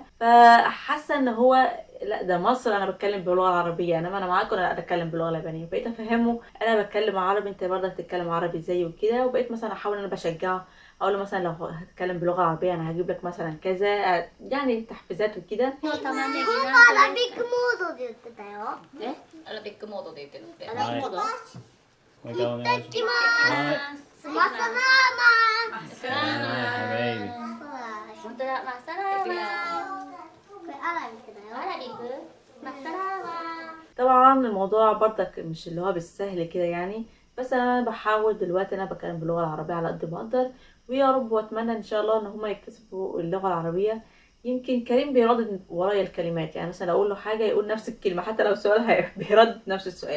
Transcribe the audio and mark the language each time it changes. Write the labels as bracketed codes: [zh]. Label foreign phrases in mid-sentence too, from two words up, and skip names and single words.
[ar] فحاسة ان هو لا ده مصر انا بتكلم باللغه العربيه، انما انا معاكم انا بتكلم باللغه اليابانيه. بقيت افهمه انا بتكلم عربي، انت برضك تتكلم عربي زي وكده. وبقيت مثلا احاول انا بشجعه، اقول له مثلا لو هتتكلم بلغه عربيه انا هجيب لك مثلا كذا، يعني تحفيزات وكده. [ja] ね、 [en] Arabic mode [ja] で言ってるって。はい。モードもう一回お願いします。はい。 [ar] مع السلامة. مع السلامة. [ja] はい。本当だ、マサラーマン。これアラビックだよ。アラビック？ [ar] مع السلامة. طبعا الموضوع برضك مش اللي هو بالسهل كده يعني، بس انا بحاول دلوقتي انا بتكلم باللغه العربيه على قد ما اقدر. ويا رب واتمنى ان شاء الله ان هما يكتسبوا اللغه العربيه. يمكن كريم بيردد ورايا الكلمات، يعني مثلا اقول له حاجه يقول نفس الكلمه، حتى لو سؤال بيردد نفس السؤال.